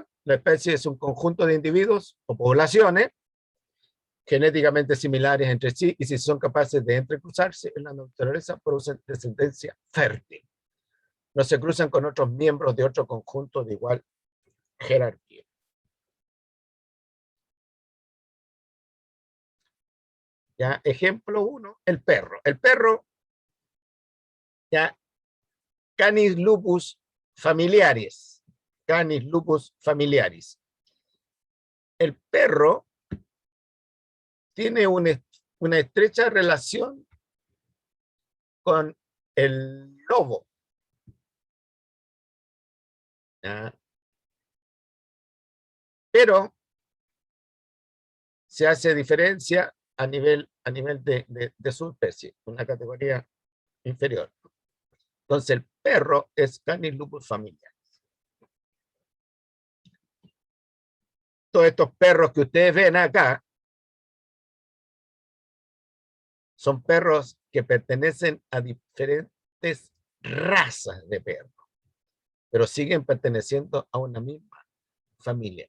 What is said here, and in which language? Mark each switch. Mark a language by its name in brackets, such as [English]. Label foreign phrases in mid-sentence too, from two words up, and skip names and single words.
[Spanish] La especie es un conjunto de individuos o poblaciones genéticamente similares entre sí y si son capaces de entrecruzarse en la naturaleza producen descendencia fértil. No se cruzan con otros miembros de otro conjunto de igual jerarquía. Ya, ejemplo 1, el perro. El perro, ya, Canis lupus familiaris. Canis lupus familiaris. El perro tiene una estrecha relación con el lobo. ¿Ya? Pero se hace diferencia a nivel de su especie, una categoría inferior. Entonces el perro es Canis lupus familiaris. Todos estos perros que ustedes ven acá son perros que pertenecen a diferentes razas de perros, pero siguen perteneciendo a una misma familia.